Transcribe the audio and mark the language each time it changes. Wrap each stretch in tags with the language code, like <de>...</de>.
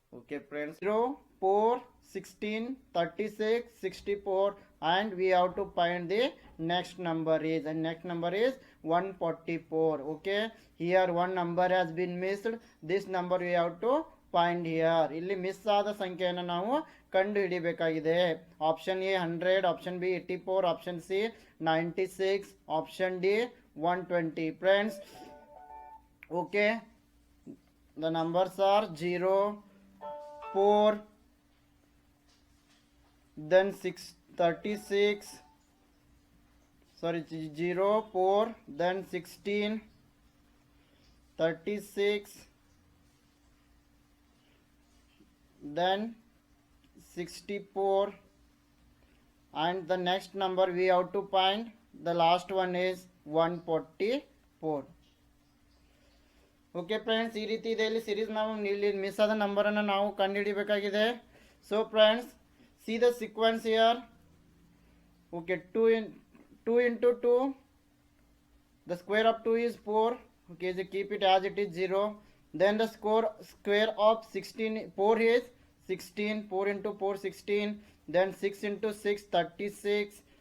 <en>Okay friends, 0, 4, 16, 36, 64, and we have to find the next number is, and next number is 144. Okay, here one number has been missed. This number we have to find here.</en> <kn>ಇಲ್ಲಿ miss ಆದ ಸಂಖ್ಯೆಯನ್ನು ನಾವು ಕಂಡು ಹಿಡಿಬೇಕಾಗಿದೆ. Option A 100, option B 84, option C 96, option D 120.</kn> <en>Friends, okay, the numbers are 0, 4, then 36, sorry, 0, 4, then 16, 36, then 64, and the next number we have to find, the last one is 144.</en> <kn>Okay friends, ಈ ರೀತಿ ಇದೆ. ಇಲ್ಲಿ series ನಾವು ಇಲ್ಲಿ miss ಆದ ನಂಬರನ್ನು ನಾವು ಕಂಡುಹಿಡಿಯಬೇಕಾಗಿದೆ.</kn> <en>So friends, see the sequence here. Okay, 2 into 2, the square of 2 is 4. Okay, so keep it as it is 0. Then the square of 16, 4 is 16. 4 into 4, 16. Then 6 into 6, 36.</en>